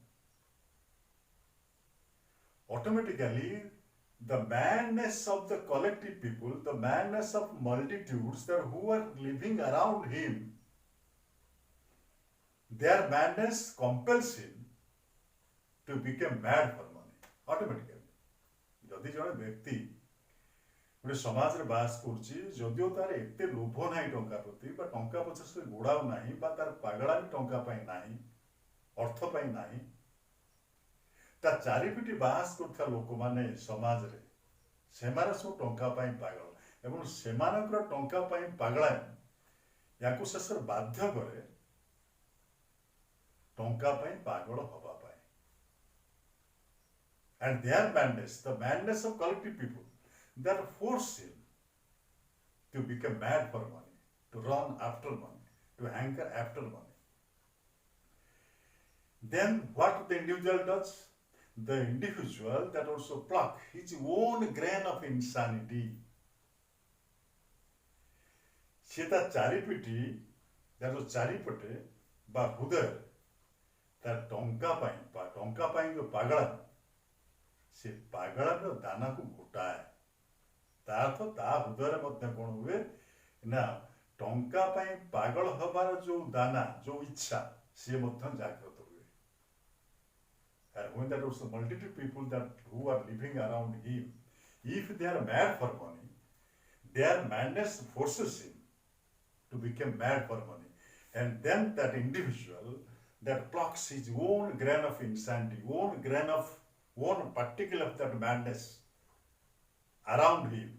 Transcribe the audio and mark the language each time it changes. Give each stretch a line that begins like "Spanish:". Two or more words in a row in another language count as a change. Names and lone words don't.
English: automatically the madness of the collective people, the madness of multitudes that who are living around him, their madness compels him to become mad for money, automatically.
Odia: ଯଦି ଜଣେ ବ୍ୟକ୍ତି ଗୋଟେ ସମାଜରେ ବାସ କରୁଛି, ଯଦିଓ ତାର ଏତେ ଲୋଭ ନାହିଁ ଟଙ୍କା ପ୍ରତି ବା ଟଙ୍କା ପଛରେ ସେ ଗୋଡାଉ ନାହିଁ ବା ତାର ପାଗଳା ବି ଟଙ୍କା ପାଇଁ ନାହିଁ, ଅର୍ଥ ପାଇଁ ନାହିଁ, ତା ଚାରିପିଟି ବାସ କରୁଥିବା ଲୋକମାନେ ସମାଜରେ ସେମାନେ ସବୁ ଟଙ୍କା ପାଇଁ ପାଗଳ ଏବଂ ସେମାନଙ୍କର ଟଙ୍କା ପାଇଁ ପାଗଳା ୟାଙ୍କୁ ଶେଷରେ ବାଧ୍ୟ କରେ ଟଙ୍କା ପାଇଁ ପାଗଳ ହବା ପାଇଁ।
English: And their madness, the madness of collective people, that force him to become mad for money, to run after money, to hanker after money. Then what the individual does? The individual that also pluck his own grain of insanity.
Odia: ସେ ତା ଚାରିପିଟି ତାର ଚାରିପଟେ ବା ହୃଦୟରେ ତାର ଟଙ୍କା ପାଇଁ ବା ଟଙ୍କା ପାଇଁ ଯୋଉ ପାଗଳା ସେ ପାଗଳାର ଦାନାକୁ ଘୋଟାଏ। ତା ଅର୍ଥ ତା ହୃଦୟରେ ମଧ୍ୟ କ'ଣ ହୁଏ ନା ଟଙ୍କା ପାଇଁ ପାଗଳ ହବାର ଯୋଉ ଦାନା ଯୋଉ ଇଚ୍ଛା ସିଏ ମଧ୍ୟ ଜାଗ୍ରତ ହୁଏ।
English: And when there was a multitude of people that who are living around him, if they are mad for money, their madness forces him to become mad for money. And then that individual that plucks his own grain of insanity, one particle of that madness around him.